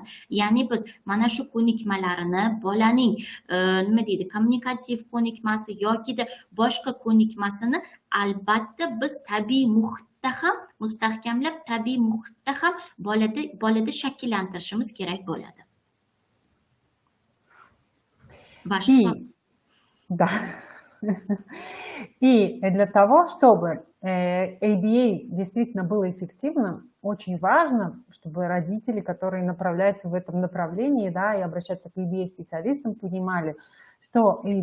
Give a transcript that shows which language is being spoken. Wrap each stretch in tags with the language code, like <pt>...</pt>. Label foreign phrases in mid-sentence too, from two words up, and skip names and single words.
<uz>Ya'ni biz mana shu ko'nikmalarini bolaning nima deydi, kommunikativ ko'nikmasi yokida boshqa ko'nikmasini albatta biz tabiiy muhitda ham mustahkamlab, tabiiy muhitda ham bolada shakllantirishimiz kerak bo'ladi.</uz> <ru>Да. И для того, чтобы ABA действительно было эффективным, очень важно, чтобы родители, которые направляются в этом направлении, да, и обращаются к ABA-специалистам, понимали, что</ru>